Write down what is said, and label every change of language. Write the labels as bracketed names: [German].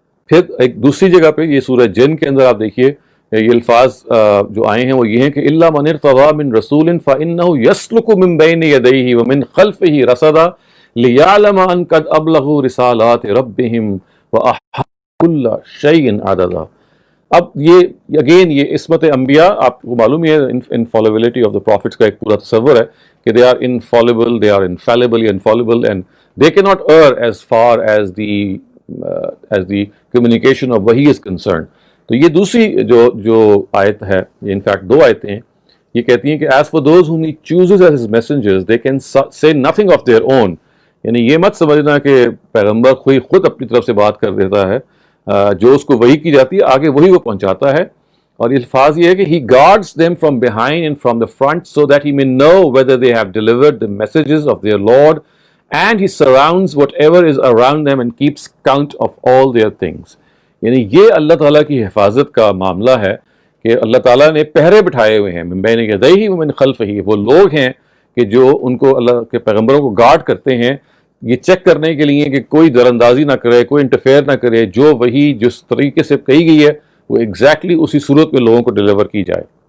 [Urdu] پھر ایک دوسری جگہ پہ یہ سورہ جن کے اندر آپ دیکھیے یہ الفاظ جو آئے ہیں وہ یہ ہیں کہ [Arabic] الا من ارتضى من رسول فانه يسلك من بين يديه ومن خلفه رصدا ليعلم ان قد ابلغوا رسالات ربهم واحاط كل شيء عددا. [Urdu] اب یہ اگین یہ عصمت انبیاء آپ کو معلوم ہے [English] infallibility of the prophets [Urdu] کا ایک پورا تصور ہے کہ [English] They are infallible, they are infallible infallible and they کی not err as far as the communication of وحی is concerned. [Urdu] تو یہ دوسری جو آیت ہے، یہ انفیکٹ 2 آیتیں ہیں، یہ کہتی ہیں کہ [English] as for those whom he chooses as his messengers they can say nothing of their own. [Urdu] یعنی یہ مت سمجھنا کہ پیغمبر خود اپنی طرف سے بات کر دیتا ہے، جو اس کو وحی کی جاتی ہے آگے وہی وہ پہنچاتا ہے. اور یہ الفاظ یہ ہے کہ [English] he guards them from behind and from the front so that he may know whether they have delivered the messages of their Lord, and he surrounds whatever is around them and keeps count of all their things. [Urdu] یعنی یہ اللہ تعالیٰ کی حفاظت کا معاملہ ہے کہ اللہ تعالیٰ نے پہرے بٹھائے ہوئے ہیں [Arabic] من بین یدیہ ومن خلفہ. [Urdu] وہ لوگ ہیں کہ جو ان کو اللہ کے پیغمبروں کو گارڈ کرتے ہیں یہ چیک کرنے کے لیے کہ کوئی در اندازی نہ کرے، کوئی انٹرفیئر نہ کرے، جو وہی جس طریقے سے کہی گئی ہے وہ ایگزیکٹلی اسی صورت میں لوگوں کو ڈیلیور کی جائے.